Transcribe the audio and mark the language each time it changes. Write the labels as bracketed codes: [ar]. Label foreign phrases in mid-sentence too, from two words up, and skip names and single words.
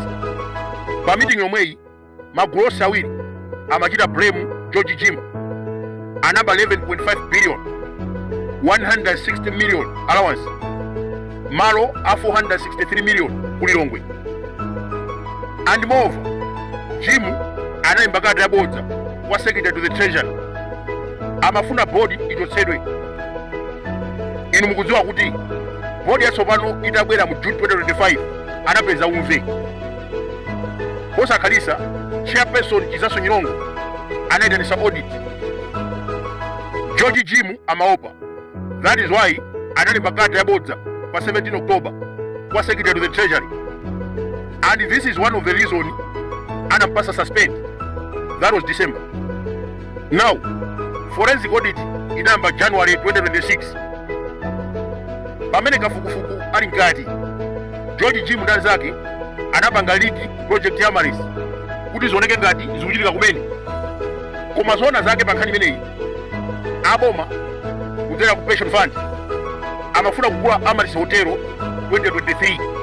[ny] Pa meeting yomweyi magulu onse awiri amachita blame George Jim anaba 11.5 billion 160 million allowance malo a 463 million ku Lilongwe. [en] And moreover, [ny] Jim analemba kadi yabodza kwa [en] secretary to the treasury [ny] amafuna board ichotsedwe. Inu mukudziwa kuti board yatsopano itabwera mu June 2025 anapeza umve. Posakhalisa chairperson Chizaso Nyilongo anayitanisa audit. George Jim amaopa. [en] That is why [ny] analemba kadi yabodza pa 17 October kwa [en] secretary to the treasury. And this is one of the reasons anampasa suspend. That was December. [ny] Now, [en] forensic audit [ny] inamba January 2026. Pamene kafukufuku ali nkati, George Jim ndani zake anapanga liki project ya Amaris kuti zioneke ngati zikuchitika kumene. Koma zona zake pa nkhani imeneyi aboma kudzera ku pension fund amafuna kugula Amaris Hotel 2023.